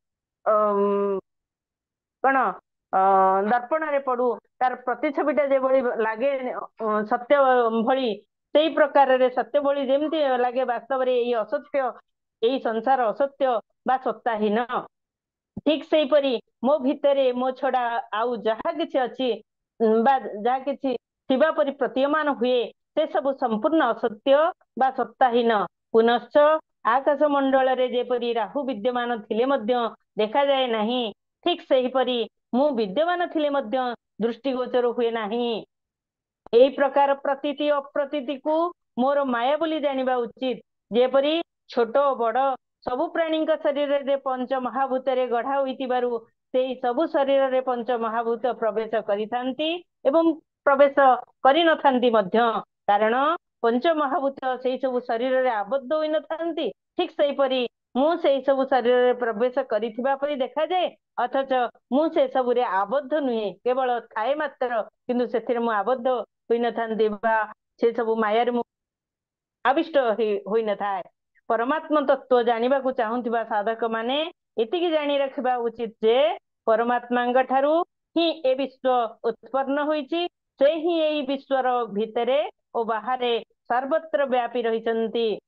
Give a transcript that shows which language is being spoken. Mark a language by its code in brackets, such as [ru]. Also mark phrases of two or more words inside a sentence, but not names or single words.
[or] କଣ ଦର୍ପଣରେ ପଡୁ ତାର ପ୍ରତିଛବିଟା ଯେଉଁଭଳି ଲାଗେ ସତ୍ୟ ଭଳି ସେହି ପ୍ରକାରରେ ସତ୍ୟ ଭଳି ଯେମିତି ଲାଗେ ବାସ୍ତବରେ ଏଇ ଅସତ୍ୟ ଏଇ ସଂସାର ଅସତ୍ୟ ବା ସତ୍ତାହୀନ ଠିକ ସେଇପରି ମୋ ଭିତରେ ମୋ ଛଡ଼ା ଆଉ ଯାହା କିଛି ଅଛି ବା ଯାହା କିଛି ଥିବା ପରି ପ୍ରତୀୟମାନ ହୁଏ ସେ ସବୁ ସମ୍ପୂର୍ଣ୍ଣ ଅସତ୍ୟ ବା ସତ୍ତାହୀନ। ପୁନଶ୍ଚ ଆକାଶ ମଣ୍ଡଳରେ ଯେପରି ରାହୁ ବିଦ୍ୟମାନ ଥିଲେ ମଧ୍ୟ ଦେଖାଯାଏ ନାହିଁ ଠିକ ସେହିପରି ମୁଁ ବିଦ୍ୟମାନ ଥିଲେ ମଧ୍ୟ ଦୃଷ୍ଟିଗୋଚର ହୁଏ ନାହିଁ। ଏଇ ପ୍ରକାର ପ୍ରତୀତି ଅପ୍ରତୀତିକୁ ମୋର ମାୟା ବୋଲି ଜାଣିବା ଉଚିତ। ଯେପରି ଛୋଟ ବଡ଼ ସବୁ ପ୍ରାଣୀ ଶରୀରରେ ପଞ୍ଚ ମହାଭୂତରେ ଗଢ଼ା ହୋଇଥିବାରୁ ସେଇ ସବୁ ଶରୀରରେ ପଞ୍ଚ ମହାଭୂତ ପ୍ରବେଶ କରିଥାନ୍ତି ଏବଂ ପ୍ରବେଶ କରି ନଥାନ୍ତି ମଧ୍ୟ କାରଣ ପଞ୍ଚ ମହାଭୂତ ସେଇ ସବୁ ଶରୀରରେ ଆବଦ୍ଧ ହୋଇ ନଥାନ୍ତି। ଠିକ ସେଇ ପରି ମୁଁ ସେଇ ସବୁ ଶରୀରରେ ପ୍ରବେଶ କରିଥିବା ପରି ଦେଖାଯାଏ, ଅଥଚ ମୁଁ ସେ ସବୁରେ ଆବଦ୍ଧ ନୁହେଁ, କେବଳ ଥାଏ ମାତ୍ର, କିନ୍ତୁ ସେଥିରେ ମୁଁ ଆବଦ୍ଧ ହୋଇନଥାନ୍ତି ବା ସେ ସବୁ ମାୟାରେ ମୁଁ ଆବିଷ୍ଟ ହୋଇନଥାଏ। ପରମାତ୍ମ ତତ୍ଵ ଜାଣିବାକୁ ଚାହୁଁଥିବା ସାଧକ ମାନେ ଏତିକି ଜାଣି ରଖିବା ଉଚିତ ଯେ ପରମାତ୍ମାଙ୍କ ଠାରୁ ହିଁ ଏ ବିଶ୍ଵ ଉତ୍ପନ୍ନ ହୋଇଛି, ସେ ହିଁ ଏଇ ବିଶ୍ଵର ଭିତରେ ଓ ବାହାରେ ସର୍ବତ୍ର ବ୍ୟାପୀ ରହିଛନ୍ତି।